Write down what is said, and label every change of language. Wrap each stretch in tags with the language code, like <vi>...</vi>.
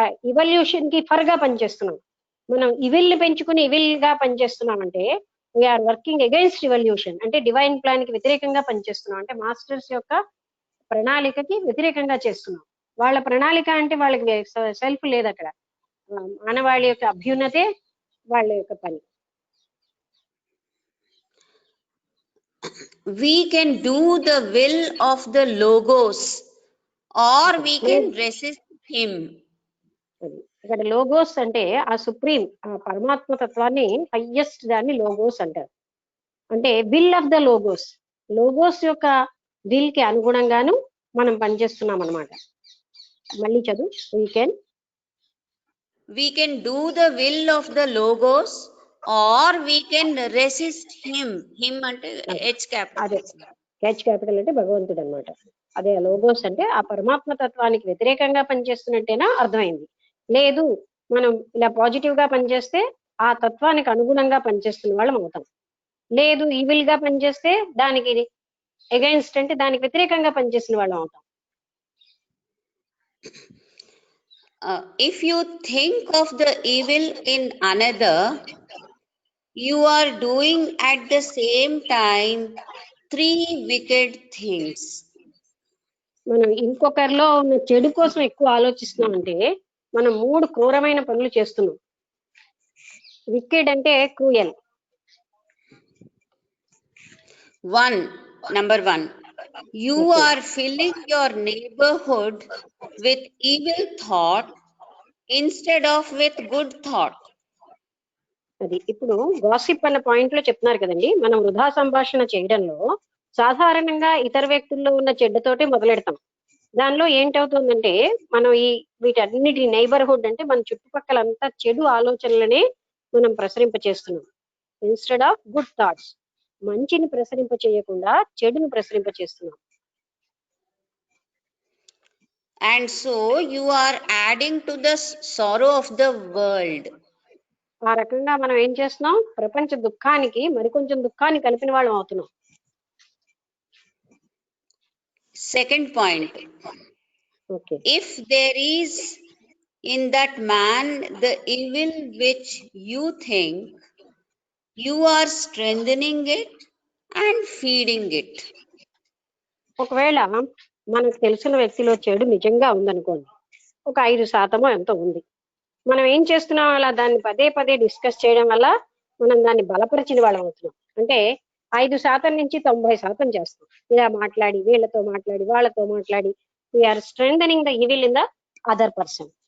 <te>Evolution కి for గా పనిచేస్తున్నాం. మనం ఇవిల్ ని పెంచుకుని ఇవిల్ గా పనిచేస్తున్నాం అంటే</te> <en>we're working against evolution,</en> <te>అంటే డివైన్ ప్లాన్ కి వ్యతిరేకంగా పనిచేస్తున్నాం, అంటే మాస్టర్స్ యొక్క ప్రణాళికకి వ్యతిరేకంగా చేస్తున్నాం. వాళ్ళ ప్రణాళిక అంటే వాళ్ళకి సెల్ఫ్ లేదు అక్కడ, మానవాళి యొక్క అభ్యున్నతే వాళ్ళ యొక్క పని.</te> <en>We can do the will of the logos or we can resist him.</en> <te>ఇక్కడ లోగోస్ అంటే ఆ సుప్రీం, ఆ పరమాత్మ తత్వాన్ని హైయెస్ట్ దాన్ని లోగోస్ అంటారు. అంటే will of the logos, logos యొక్క విల్ కి అనుగుణంగాను మనం పనిచేస్తున్నాం అన్నమాట. మళ్ళీ చదువు.</te> <en>We can do the will of the logos or we can resist him. Him అంటే H capital.</en> <te>అదే హెచ్ క్యాపిటల్ అంటే భగవంతుడు అనమాట. అదే లోగోస్ అంటే ఆ పరమాత్మ తత్వానికి వ్యతిరేకంగా పనిచేస్తున్నట్టేనా అర్థమైంది. లేదు మనం ఇలా పాజిటివ్ గా పనిచేస్తే ఆ తత్వానికి అనుగుణంగా పనిచేస్తున్న వాళ్ళం అవుతాం. లేదు ఈవిల్ గా పనిచేస్తే దానికి అగైన్స్ట్ అంటే దానికి వ్యతిరేకంగా పనిచేసిన వాళ్ళం అవుతాం.</te> <en>If you think of the evil in another, you are doing at the same time 3 wicked things.</en> <te>మనం ఇంకొకరిలో ఉన్న చెడు కోసం ఎక్కువ ఆలోచిస్తున్నాం అంటే మనం 3 క్రూరమైన పనులు చేస్తున్నాం. వికెడ్ అంటే cruel.</te> <en>Number 1, you are filling your neighborhood with evil thought instead of with good thought.</en> <te>అది ఇప్పుడు గాసిప్ అన్న పాయింట్ లో చెప్తున్నారు కదండి, మనం వృధా సంభాషణ చేయడంలో సాధారణంగా ఇతర వ్యక్తుల్లో ఉన్న చెడ్డతోటే మొదలెడతాం. దానిలో ఏంటవుతుందంటే మనం వీటన్నిటి నైబర్హుడ్ అంటే మన చుట్టుపక్కలంతా చెడు ఆలోచనలనే మనం ప్రసరింప చేస్తున్నాం</te> <en>Instead of good thoughts.</en> <te>మంచిని ప్రసరింప చేయకుండా చెడుని ప్రసరింప చేస్తున్నాం.</te> <en>And so you are adding to the sorrow of the world.</en> <te>ఆ రకంగా మనం ఏం చేస్తున్నాం, ప్రపంచ దుఃఖానికి మరికొంచెం దుఃఖాన్ని కలిపిన వాళ్ళం అవుతున్నాం.</te> <en>Second point, okay, if there is in that man the evil which you think, you are strengthening it and feeding it.</en> <te>ఒకవేళ మనకు తెలిసిన వ్యక్తిలో చెడు నిజంగా ఉందనుకోండి, ఒక 5% ఎంతో ఉంది, మనం ఏం చేస్తున్నాం, అలా దాన్ని పదే పదే డిస్కస్ చేయడం వల్ల మనం దాన్ని బలపరిచిన వాళ్ళం అవుతున్నాం. అంటే 5% నుంచి 90% చేస్తాం. ఇలా మాట్లాడి వీళ్ళతో మాట్లాడి వాళ్ళతో మాట్లాడి</te> <en>We're strengthening the evil in the other person.</en>